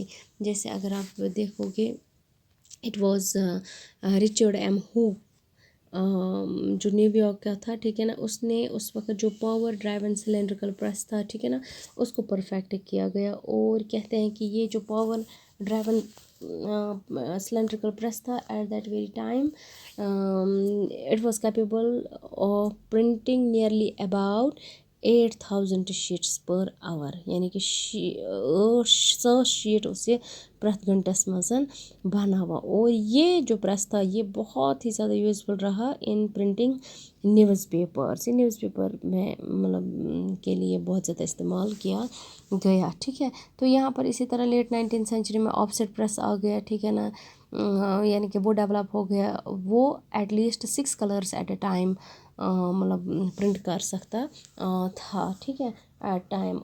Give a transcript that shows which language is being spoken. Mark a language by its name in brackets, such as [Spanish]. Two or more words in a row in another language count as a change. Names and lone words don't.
[Urdu] جیسے اگر آپ دیکھو گے [English] it was [Urdu] رچرڈ ایم ہو، جو نیو یارک کا تھا، ٹھیک ہے نا، اس نے اس وقت جو [English] power driven cylindrical press [Urdu] تھا، ٹھیک ہے نا، اس کو پرفیکٹ کیا گیا. اور کہتے ہیں کہ یہ جو [English] power driven cylindrical press [Urdu] تھا [English] at that very time it was capable of printing nearly about 8000 sheets per hour, [Urdu] یعنی کہ 800 شیٹ اس یہ [Kashmiri] پرٮ۪تھ گھنٹس منٛز بناوان. [Urdu] اور یہ جو پریس تھا یہ بہت ہی زیادہ یوزفل رہا [English] in printing newspapers. [Urdu] یہ نیوز پیپر میں مطلب کے لیے بہت زیادہ استعمال کیا گیا، ٹھیک ہے. تو یہاں پر اسی طرح [English] late 19th century [Urdu] میں [English] offset press [Urdu] آ گیا، ٹھیک ہے نا، یعنی کہ وہ ڈیولپ ہو گیا، وہ [English] at least 6 colours at a time [Urdu] مطلب پرنٹ کر سکتا تھا، ٹھیک ہے، [English] at time.